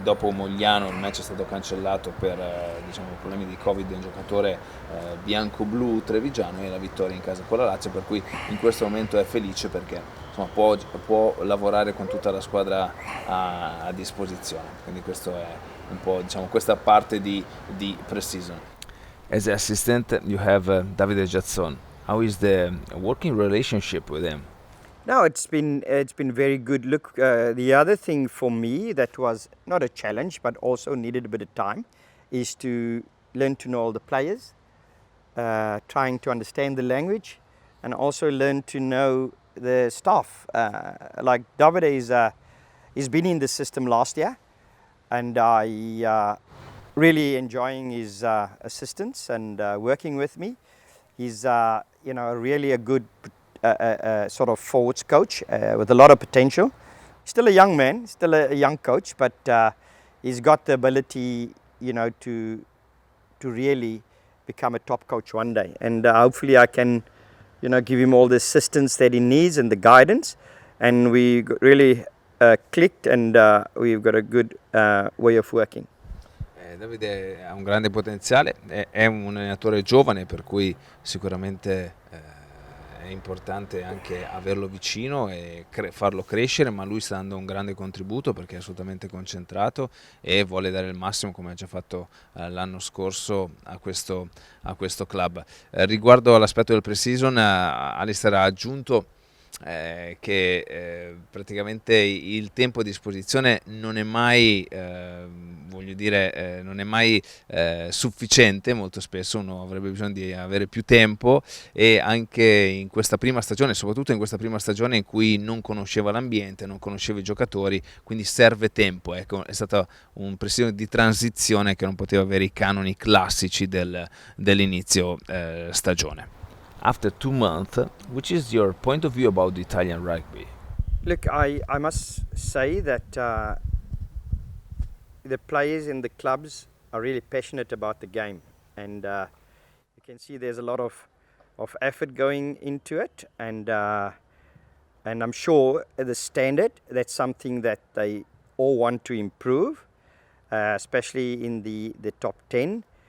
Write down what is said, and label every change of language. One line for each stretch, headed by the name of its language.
Italian: dopo Mogliano il match è stato cancellato per diciamo, problemi di Covid di un giocatore bianco-blu trevigiano, e la vittoria in casa con la Lazio, per cui in questo momento è felice perché insomma, può lavorare con tutta la squadra a disposizione, quindi questo è un po' diciamo, questa parte di pre-season.
English: As an assistant you have Davide Giazzon. How is the working relationship with him? No, it's been very good. Look, the other thing for me that was not a challenge but also needed a bit of time is to learn to know all the players, trying to understand the language, and also learn to know the staff. Like Davide he's been in the system last year, and I really enjoying his assistance and working with me. He's really a good sort of forwards coach with a lot of potential. Still a young man, still a young coach, but he's got the ability, to really become a top coach one day. And hopefully I can, give him all the assistance that he needs and the guidance. And we really clicked, and we've got a good way of working.
Italian: Davide ha un grande potenziale, è un allenatore giovane, per cui sicuramente è importante anche averlo vicino e farlo crescere, ma lui sta dando un grande contributo perché è assolutamente concentrato e vuole dare il massimo, come ha già fatto l'anno scorso a questo club. Riguardo all'aspetto del pre-season, Allister ha aggiunto che praticamente il tempo a disposizione non è mai non è mai sufficiente. Molto spesso uno avrebbe bisogno di avere più tempo, e anche in questa prima stagione, soprattutto in questa prima stagione in cui non conosceva l'ambiente, non conosceva i giocatori, quindi serve tempo. Ecco, è stata un pressione di transizione che non poteva avere i canoni classici dell'inizio stagione.
English: After 2 months, which is your point of view about the Italian rugby? Look, I must say that the players in the clubs are really passionate about the game, and you can see there's a lot of effort going into it, and I'm sure the standard, that's something that they all want to improve, especially in the top 10.